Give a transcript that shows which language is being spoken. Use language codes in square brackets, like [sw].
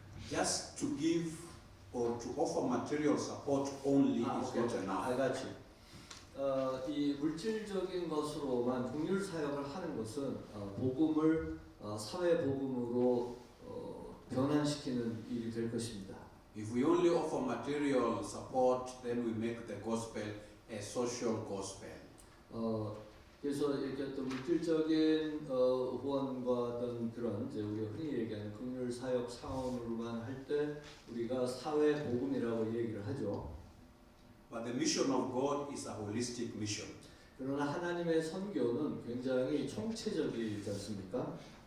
[en] Just to give or to offer material support only is not enough. I got you. [ko] 이 물질적인 것으로만 긍휼 사역을 하는 것은 복음을 사회 복음으로 변환시키는 일이 될 것입니다. [en] If we only offer material support, then we make the gospel a social gospel. [ko] 그래서 이렇게 어떤 물질적인 후원과 어떤 그런 이제 우리가 흔히 얘기하는 긍휼 사역 차원으로만 할 때 우리가 사회 복음이라고 얘기를 하죠. [en] But the mission of God is a holistic mission. [ko] 그러나 하나님의 선교는 굉장히 총체적이지 않습니까?